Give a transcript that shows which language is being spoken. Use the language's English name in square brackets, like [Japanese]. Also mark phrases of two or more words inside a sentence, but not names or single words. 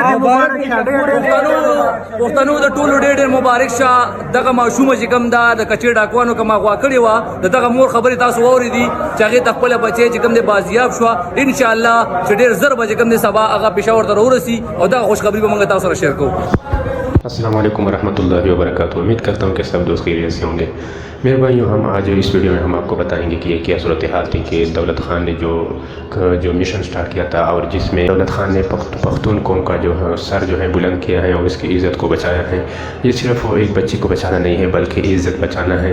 [Pashto] پښتنو د ټولو ډېر مبارک شه دغه ماشومه چې کوم دا د کچې ډاکوانو کومه غوا کړې وه دغه مور خبرې تاسو واورېدي چې هغې ته خپله بچی چې کوم دی بازیاب شوه انشاءالله چې ډېر زر به چې کوم دی سبا هغه پېښور ته راورسي او دغه خوشخبري به موږ تاسو سره شیر کوو. [Arabic] السلام علیکم ورحمۃ اللہ وبرکاتہ. [Urdu] امید کرتا ہوں کہ سب دوست خیریت سے ہوں گے. میرے بھائیوں ہم آج اس ویڈیو میں ہم آپ کو بتائیں گے کہ یہ کیا صورتحال تھی کہ دولت خان نے جو مشن سٹارٹ کیا تھا اور جس میں دولت خان نے پختون قوم کا جو سر جو ہے بلند کیا ہے اور اس کی عزت کو بچایا ہے. یہ صرف ایک بچی کو بچانا نہیں ہے بلکہ عزت بچانا ہے.